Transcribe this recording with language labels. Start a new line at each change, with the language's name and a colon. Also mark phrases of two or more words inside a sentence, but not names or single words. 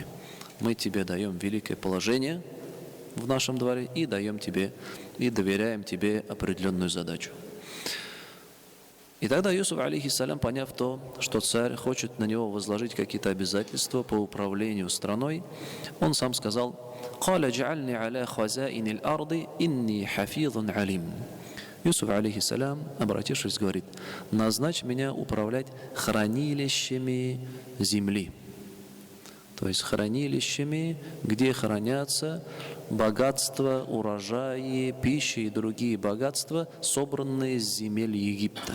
Russian: Мы тебе даем великое положение в нашем дворе и даем тебе, и доверяем тебе определенную задачу. И тогда Юсуф, алейхиссалям, поняв то, что царь хочет на него возложить какие-то обязательства по управлению страной, он сам сказал:
Arabic: قال اجعلني على خزائن الأرض إني حفيظ عليم».
Russian: Юсуф, алейхиссалям, обратившись, говорит: «Назначь меня управлять хранилищами земли». То есть хранилищами, где хранятся богатства, урожаи, пища и другие богатства, собранные с земель Египта.